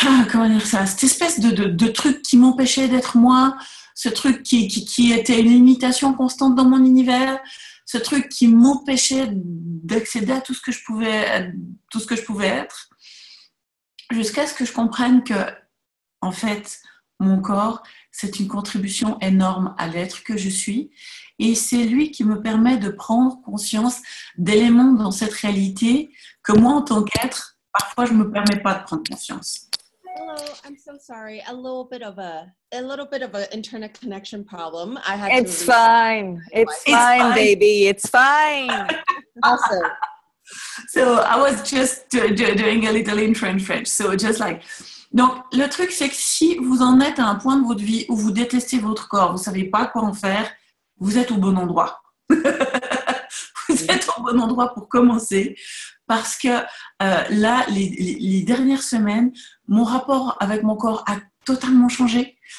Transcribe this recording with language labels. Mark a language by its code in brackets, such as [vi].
[fr] comment dire ça, cette espèce de truc qui m'empêchait d'être moi, ce truc qui était une limitation constante dans mon univers, ce truc qui m'empêchait d'accéder à tout ce que je pouvais être, jusqu'à ce que je comprenne que, en fait, mon corps, c'est une contribution énorme à l'être que je suis, et c'est lui qui me permet de prendre conscience d'éléments dans cette réalité que moi, en tant qu'être, parfois, je ne me permets pas de prendre conscience. [en] Hello, I'm so sorry. A little bit of a internet connection problem. I had It's fine. It's fine, baby. It's fine. Awesome. So I was just doing a little intro in French. So just like, [fr] donc le truc c'est que si vous en êtes à un point de votre vie où vous détestez votre corps, vous savez pas quoi en faire, vous êtes au bon endroit. Vous êtes au bon endroit pour commencer. Parce que là, les dernières semaines, mon rapport avec mon corps a totalement changé.